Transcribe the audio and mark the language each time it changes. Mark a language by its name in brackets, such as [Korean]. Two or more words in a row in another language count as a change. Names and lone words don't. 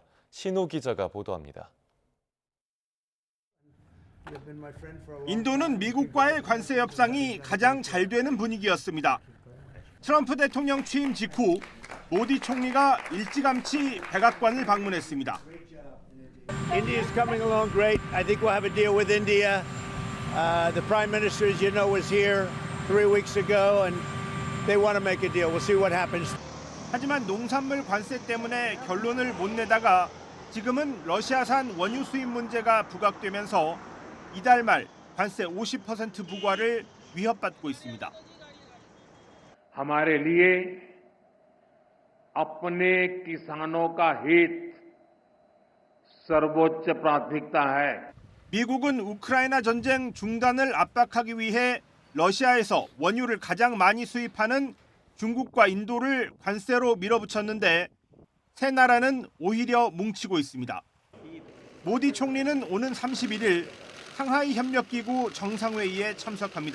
[Korean] 신호 기자가 보도합니다. 인도는 미국과의 관세 협상이 가장 잘 되는 분위기였습니다. 트럼프 대통령 취임 직후 모디 총리가 일찌감치 백악관을 방문했습니다. [English] India is coming along great. I think we'll have a deal with India. The Prime Minister, as you know, was here 3 weeks ago, and they want to make a deal. We'll see what happens. [Korean] 하지만 농산물 관세 때문에 결론을 못 내다가 지금은 러시아산 원유 수입 문제가 부각되면서 이달 말 관세 50% 부과를 위협받고 있습니다. [Hindi] हमारे लिए अपने किसानों का हित सर्वोच्च प्राथमिकता है. [Korean] 미국은 우크라이나 전쟁 중단을 압박하기 위해 러시아에서 원유를 가장 많이 수입하는 중국과 인도를 관세로 밀어붙였는데 세 나라는 오히려 뭉치고 있습니다. 모디 총리는 오는 31일 상하이 협력기구 정상회의에 참석합니다.